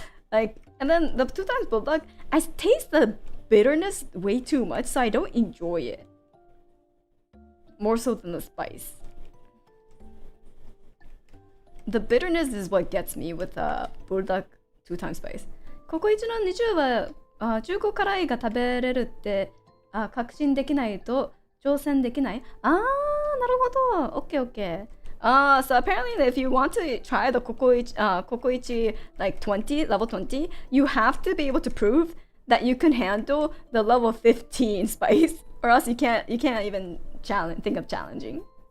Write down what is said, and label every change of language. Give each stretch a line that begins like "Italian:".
English: Like, and then the 2 times bulldog, I taste the bitterness way too much, so I don't enjoy it. More so than the spice. The bitterness is what gets me with bulldog 2 times spice.
Japanese: ここ一の20は中古辛いが食べれるって確信できないと挑戦できない？なるほど。Okay.
English: So apparently if you want to try the Kokoichi like 20, level 20, you have to be able to prove that you can handle the level 15 spice, or else you can't even think of challenging.